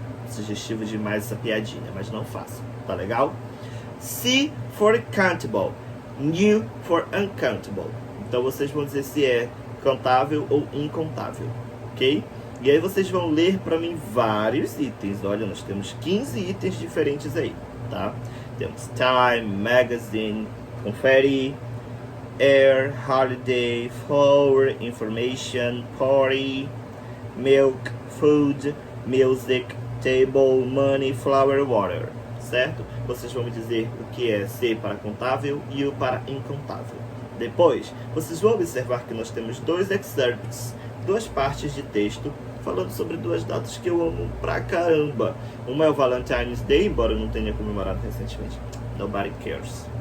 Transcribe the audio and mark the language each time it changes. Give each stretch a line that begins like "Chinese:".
Portuguese: Sugestivo demais essa piadinha, mas não façam, tá legal?
English: C for countable, U for uncountable.
Portuguese: Então vocês vão dizer se é contável ou incontável, ok? E aí vocês vão ler para mim vários itens. Olha, nós temos 15 itens diferentes aí, tá?
English: Temos time, magazine, confetti, air, holiday, flower, information, party, milk, food, music, table, money, flower, water, certo?
Portuguese: Vocês vão me dizer o que é C para contável e U para incontável. Depois, vocês vão observar que nós temos dois excerpts, duas partes de texto, falando sobre duas datas que eu amo pra caramba. Uma é o Valentine's Day, embora eu não tenha comemorado recentemente.
English: Nobody cares.